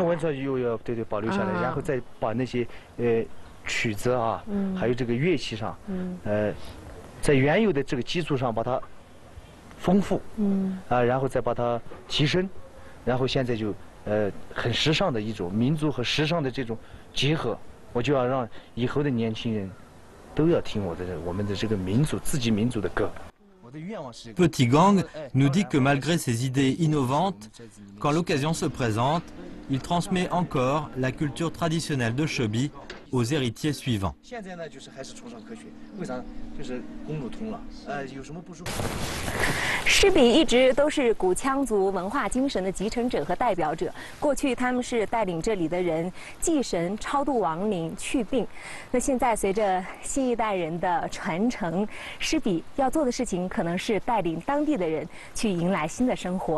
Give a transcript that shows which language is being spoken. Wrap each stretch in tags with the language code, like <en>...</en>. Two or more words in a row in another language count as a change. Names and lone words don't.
<zh>文化又要对保留下来，然后再把那些曲子啊，还有这个乐器上，在原有的这个基础上把它丰富，然后再把它提升，然后现在就很时尚的一种民族和时尚的这种结合，我就要让以后的年轻人。</zh> <fr>Petit Gang nous dit que malgré ses idées innovantes, quand l'occasion se présente, il transmet encore la culture traditionnelle de Chobi aux héritiers suivants.</fr> <zh>诗笔一直都是古羌族文化精神的继承者和代表者。过去他们是带领这里的人祭神、超度亡灵、祛病。那现在随着新一代人的传承，诗笔要做的事情可能是带领当地的人去迎来新的生活。</zh>